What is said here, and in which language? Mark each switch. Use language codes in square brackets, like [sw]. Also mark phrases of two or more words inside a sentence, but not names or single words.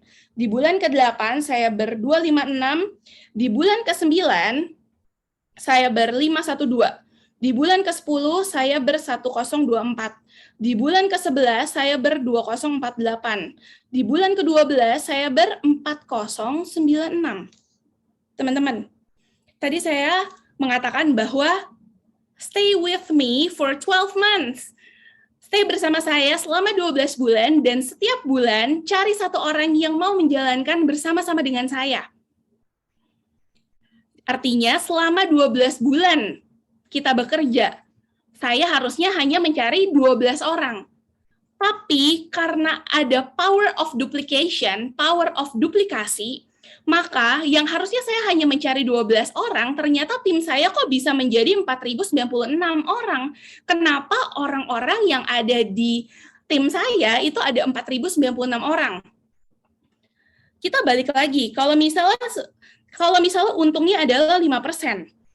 [id] Di bulan ke-8, saya ber-256. Di bulan ke-9, saya ber-512. Di bulan ke-10, saya ber-1024. Di bulan ke-11, saya ber-2048. Di bulan ke-12, saya ber-4096. Teman-teman, tadi saya mengatakan bahwa [en] stay with me for 12 months. [id] Stay bersama saya selama 12 bulan, dan setiap bulan cari satu orang yang mau menjalankan bersama-sama dengan saya. Artinya selama 12 bulan kita bekerja, saya harusnya hanya mencari 12 orang. Tapi karena ada [en] power of duplication, power of [id] duplikasi, maka yang harusnya saya hanya mencari 12 orang, ternyata tim saya kok bisa menjadi 4.096 orang. Kenapa orang-orang yang ada di tim saya itu ada 4.096 orang? Kita balik lagi, kalau misalnya untungnya adalah 5%.